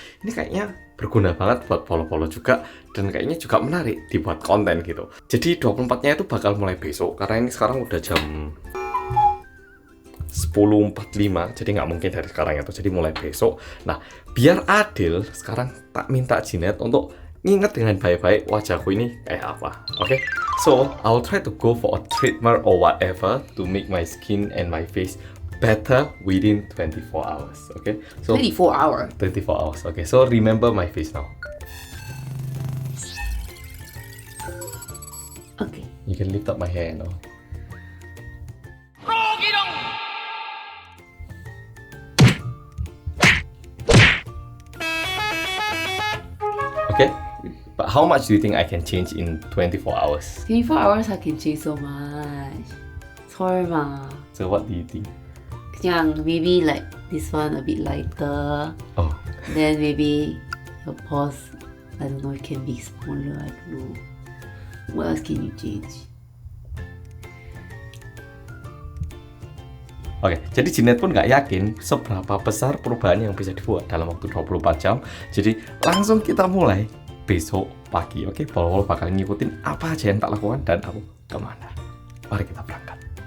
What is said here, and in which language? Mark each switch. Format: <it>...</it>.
<id>Ini kayaknya berguna banget buat follow-follow juga dan kayaknya juga menarik dibuat konten gitu. Jadi 24-nya itu bakal mulai besok karena ini sekarang udah jam 10.45, jadi nggak mungkin dari sekarang itu, jadi mulai besok. Nah, biar adil, sekarang tak minta Jinet untuk nginget dengan baik-baik wajahku ini kayak apa. Oke?</id> <en>So, I'll try to go for a treatment or whatever to make my skin and my face better within 24 hours. Okay? So 24 hours. 24 hours. Okay, so remember my face now. Okay. You can lift up my hair now. Okay, but how much do you think I can change in 24 hours? 24 hours I can change so much.</en> <ko>설마.</ko> <en>So what do you think?</en> <ko>그냥</ko> <en>maybe like this one a bit lighter. Oh, Then maybe your pores, I don't know, it can be smaller. I don't know. What else can you change?</en> <id>oke. Jadi Jinet pun nggak yakin seberapa besar perubahan yang bisa dibuat dalam waktu 24 jam. Jadi langsung kita mulai besok pagi. Oke, Pol bakal ngikutin apa aja yang tak lakukan dan aku kemana. Mari kita berangkat.</id>